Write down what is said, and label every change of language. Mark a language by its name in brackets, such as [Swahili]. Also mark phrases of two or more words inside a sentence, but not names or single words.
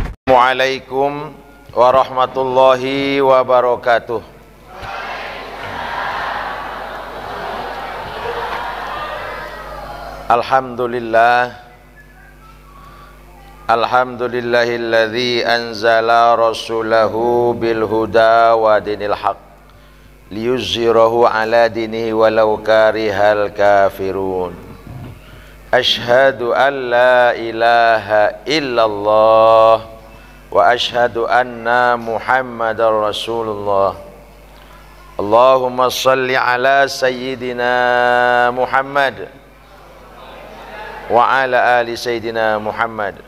[Arabic] السلام عليكم ورحمة الله وبركاته. الحمد لله الذي أنزل رسوله بالهدى ودين الحق ليظهره على دينه ولو كره الكافرون. أشهد أن لا إله إلا الله وأشهد أن محمدا رسول الله. اللهم صل على سيدنا محمد وعلى آل سيدنا محمد wa ala ali sayyidina Muhammad.